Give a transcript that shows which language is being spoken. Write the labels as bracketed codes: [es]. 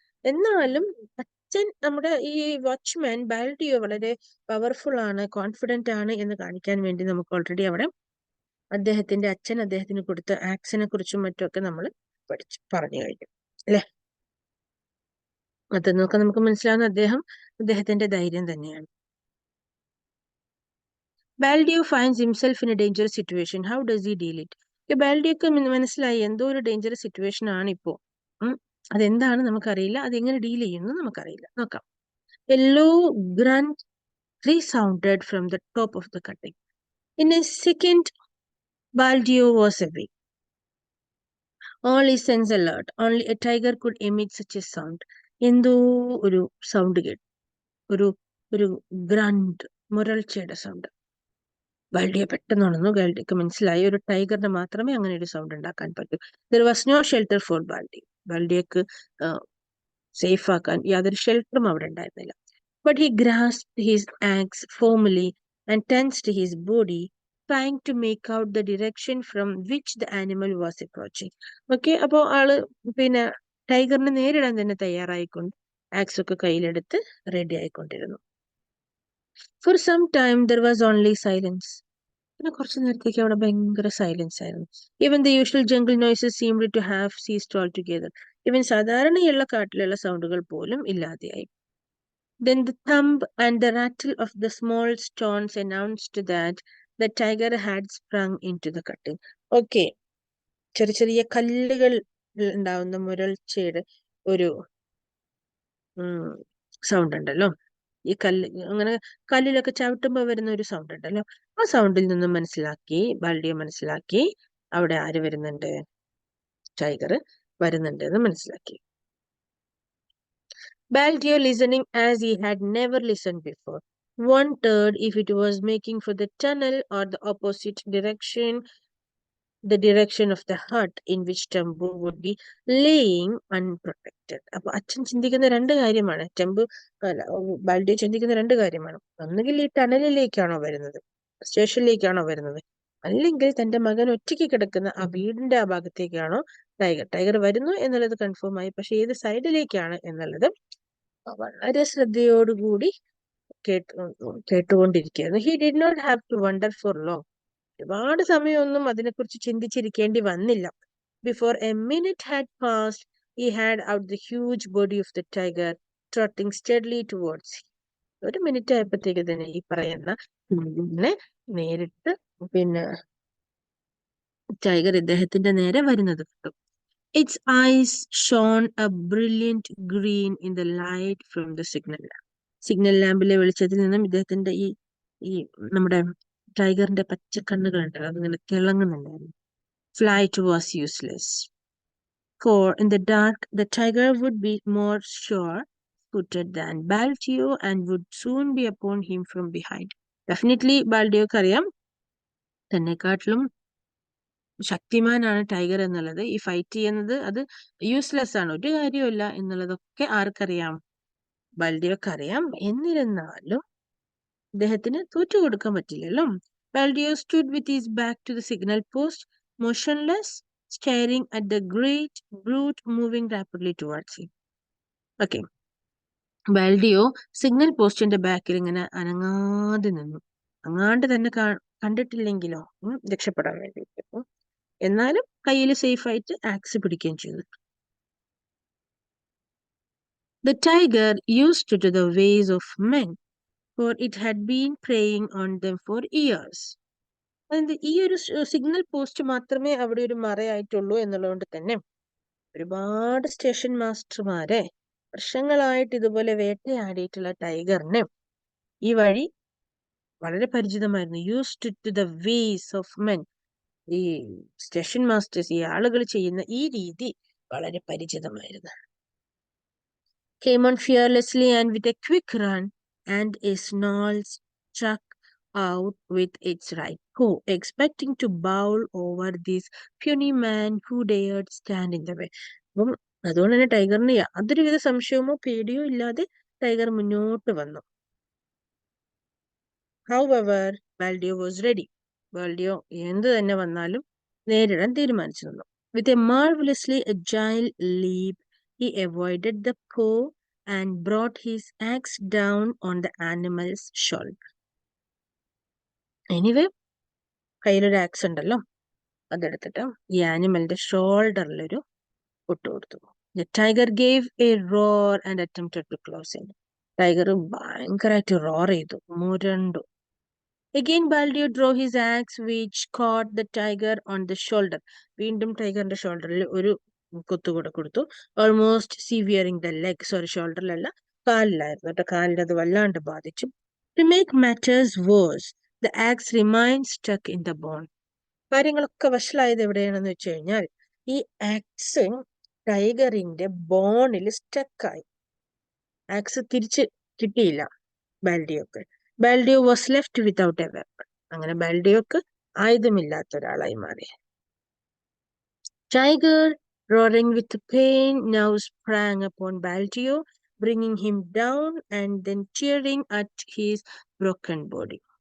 [ml] എന്നാലും അച്ഛൻ, നമ്മുടെ ഈ വാച്ച്മാൻ ബാൽഡിയോ വളരെ പവർഫുൾ ആണ്, കോൺഫിഡന്റ് ആണ് എന്ന് കാണിക്കാൻ വേണ്ടി നമുക്ക് ഓൾറെഡി അവിടെ അദ്ദേഹത്തിന്റെ അച്ഛൻ അദ്ദേഹത്തിന് കൊടുത്ത ആക്സിനെ കുറിച്ചും മറ്റുമൊക്കെ നമ്മൾ പറഞ്ഞു കഴിഞ്ഞു അല്ലെ. അതൊക്കെ നമുക്ക് മനസ്സിലാവുന്ന അദ്ദേഹത്തിന്റെ ധൈര്യം തന്നെയാണ്. [en] Baldeo finds himself in a dangerous situation. How does he deal it? [ml] ബാൽഡിയോക്ക് മനസ്സിലായി എന്തോ ഒരു ഡേഞ്ചറസ് സിറ്റുവേഷൻ ആണ് ഇപ്പോ. അതെന്താണ് നമുക്കറിയില്ല, അതെങ്ങനെ ഡീൽ ചെയ്യുന്നു നമുക്കറിയില്ല. നോക്കാം. [en] A low grunt resounded from the top of the cutting. In a second, Baldio was awake. All his senses alert. Only a tiger could emit such a sound. [ml] എന്തോ ഒരു സൗണ്ട് കേട്ടു, ഒരു ഗ്രണ്ട്, മുരൾച്ചയുടെ സൗണ്ട്. ബാൽഡിയെ പെട്ടെന്ന് ഉണർന്നു. ബാൽഡിക്ക് മനസ്സിലായി ഒരു ടൈഗറിന് മാത്രമേ അങ്ങനെ ഒരു സൗണ്ട് ഉണ്ടാക്കാൻ പറ്റൂ. [en] There was no shelter for Baldi. [ml] ബാൽഡിയക്ക് safe ആക്കാൻ യാതൊരു ഷെൽട്ടറും അവിടെ ഉണ്ടായിരുന്നില്ല. [en] But he grasped his axe firmly and tensed his body, trying to make out the direction from which the animal was approaching. [ml] Okay, അപ്പോ ആള് പിന്നെ ടൈഗറിനെ നേരിടാൻ തന്നെ തയ്യാറായിക്കൊണ്ട് ആക്സ് ഒക്കെ കയ്യിലെടുത്ത് ready ആയിക്കൊണ്ടിരുന്നു. [en] For some time there was only silence. [ml] പിന്നെ കുറച്ചു നേരത്തേക്ക് അവിടെ ഭയങ്കര സൈലൻസ് ആയിരുന്നു. [en] Even the usual jungle noises seemed to have ceased altogether. [ml] Even സാധാരണയുള്ള കാട്ടിലുള്ള സൗണ്ടുകൾ പോലും ഇല്ലാതെയായി. [en] Then the thump and the rattle of the small stones announced that the tiger had sprung into the cutting. [ml] Okay, ചെറിയ കല്ലുകൾ ഉണ്ടാവുന്ന മുരൾച്ചയുടെ ഒരു sound ഉണ്ടല്ലോ. ഈ അങ്ങനെ കല്ലിലൊക്കെ ചവിട്ടുമ്പോൾ വരുന്ന ഒരു സൗണ്ട് ഉണ്ടല്ലോ. ആ സൗണ്ടിൽ നിന്നും ബാൽഡിയോ മനസ്സിലാക്കി അവിടെ ആര് വരുന്നുണ്ട്, ടൈഗർ വരുന്നുണ്ട് എന്ന് മനസ്സിലാക്കി. [en] Baldio, listening as he had never listened before, wondered if it was making for the tunnel or the opposite direction, the direction of the hut in which Tembu would be laying unprotected. [ml] അപ്പൊ അച്ഛൻ ചിന്തിക്കുന്ന രണ്ട് കാര്യമാണ്, ബാൽഡിയോ ചിന്തിക്കുന്ന രണ്ട് കാര്യമാണ്. ഒന്നുകിൽ ഈ ടണലിലേക്കാണോ വരുന്നത്, സ്റ്റേഷനിലേക്കാണോ വരുന്നത്, അല്ലെങ്കിൽ തന്റെ മകൻ ഒറ്റയ്ക്ക് കിടക്കുന്ന ആ വീടിന്റെ ആ ഭാഗത്തേക്കാണോ ടൈഗർ വരുന്നു എന്നുള്ളത് കൺഫേം ആയി. പക്ഷെ ഏത് സൈഡിലേക്കാണ് എന്നുള്ളത് വളരെ ശ്രദ്ധയോടുകൂടി കേട്ടുകൊണ്ടിരിക്കുകയായിരുന്നു. [en] He did not have to wonder for long. [ml] ഒരുപാട് സമയമൊന്നും അതിനെക്കുറിച്ച് ചിന്തിച്ചിരിക്കേണ്ടി വന്നില്ല. [en] Before a minute had passed he had out the huge body of the tiger trotting steadily towards him. [ml] ഒരു മിനിറ്റ് ആയപ്പോഴത്തേക്ക് തന്നെ ഈ പറയുന്ന നേരിട്ട് പിന്നെ ടൈഗർ ഇദ്ദേഹത്തിന്റെ നേരെ വരുന്നത് കണ്ടു. [en] Its eyes shone a brilliant green in the light from the signal lamp. [ml] Signal ലാമ്പിലെ വെളിച്ചത്തിൽ നിന്നും ഇദ്ദേഹത്തിന്റെ ഈ നമ്മുടെ ടൈഗറിന്റെ പച്ചക്കണ്ണുകളുണ്ട്, അതിങ്ങനെ തിളങ്ങുന്നുണ്ടായിരുന്നു. [en] Flight was useless. For in the dark, the tiger would be more sure-footed than Baltio and would soon be upon him from behind. [ml] Definitely, ബാൽഡിയോക്ക് അറിയാം തന്നെക്കാട്ടിലും ശക്തിമാനാണ് tiger എന്നുള്ളത്. ഈ fight ചെയ്യുന്നത് അത് യൂസ്ലെസ് ആണ്, ഒരു കാര്യമില്ല എന്നുള്ളതൊക്കെ ആർക്കറിയാം? ബാൽഡിയോക്ക് അറിയാം. എന്നിരുന്നാലും ഇദ്ദേഹത്തിന് തോറ്റുകൊടുക്കാൻ പറ്റില്ലല്ലോ. [en] Baldio stood with his back to the signal post, motionless, staring at the great brute moving rapidly towards him. Okay. [ml] ബാൽഡിയോ signal പോസ്റ്റിന്റെ ബാക്കിൽ ഇങ്ങനെ അനങ്ങാതെ നിന്നു. അങ്ങാണ്ട് തന്നെ കണ്ടിട്ടില്ലെങ്കിലോ രക്ഷപ്പെടാൻ വേണ്ടിയിട്ട്. എന്നാലും കയ്യിൽ സേഫ് ആയിട്ട് ആക്സ് പിടിക്കുകയും ചെയ്തു. [en] The tiger used to the ways of men, for it had been preying on them for years. [ml] ഈ ഒരു സിഗ്നൽ പോസ്റ്റ് മാത്രമേ അവിടെ ഒരു മറയായിട്ടുള്ളൂ എന്നുള്ളതുകൊണ്ട് തന്നെ ഒരുപാട് സ്റ്റേഷൻ മാസ്റ്റർമാരെ വർഷങ്ങളായിട്ട് ഇതുപോലെ വേട്ടയാടിയിട്ടുള്ള ടൈഗറിന് ഈ വഴി വളരെ പരിചിതമായിരുന്നു. [en] Used to the ways of men. [ml] ഈ സ്റ്റേഷൻ മാസ്റ്റേഴ്സ്, ഈ ആളുകൾ ചെയ്യുന്ന ഈ രീതി വളരെ പരിചിതമായിരുന്നു. [en] Came on fearlessly and with a quick run and a snarl struck out with its right paw, expecting to bowl over this puny man who dared stand in the way. [ml] അപ്പം അതുകൊണ്ട് തന്നെ ടൈഗറിന് യാതൊരുവിധ സംശയമോ പേടിയോ ഇല്ലാതെ ടൈഗർ മുന്നോട്ട് വന്നു. [en] However, Baldio was ready. [ml] Baldio എന്ത് തന്നെ വന്നാലും നേരിടാൻ തീരുമാനിച്ചു നിന്നു. [en] With a marvelously agile leap, he avoided the paw and brought his axe down on the animal's shoulder. [ml] Anyway, കയ്യിലൊരു ആക്സ് ഉണ്ടല്ലോ, അതെടുത്തിട്ട് ഈ ആനിമലിന്റെ ഷോൾഡറിലൊരു പൊട്ട് കൊടുത്തു. [en] The tiger gave a roar and attempted to close in. [ml] Tiger ഭയങ്കരമായിട്ട് roar ചെയ്തു, മുരണ്ടു. [en] Again, Baldio drew his axe, which caught the tiger on the shoulder. [ml] വീണ്ടും ടൈഗറിന്റെ ഷോൾഡറിൽ ഒരു കൊത്തുകൂടെ കൊടുത്തു. [en] Almost severing the leg. [ml] Sorry, ഷോൾഡറിലല്ല, കാലിലായിരുന്നു കേട്ടോ. കാലിൽ അത് വല്ലാണ്ട് ബാധിച്ചു. To make matters worse, the axe remained stuck in the bone. കാര്യങ്ങളൊക്കെ വഷളായത് എവിടെയാണെന്ന് വെച്ച് കഴിഞ്ഞാൽ ഈ ആക്സ് ടൈഗറിന്റെ ബോണിൽ സ്റ്റക്കായി. ആക്സ് തിരിച്ച് കിട്ടിയില്ല ബാൽഡിയോക്ക്. [en] Baldeo was left without a weapon. [ml] അങ്ങനെ ബാൽഡിയോക്ക് ആയുധമില്ലാത്ത ഒരാളായി മാറി. [en] Tiger, roaring with pain, now sprang upon Baldio, bringing him down and then tearing at his broken body.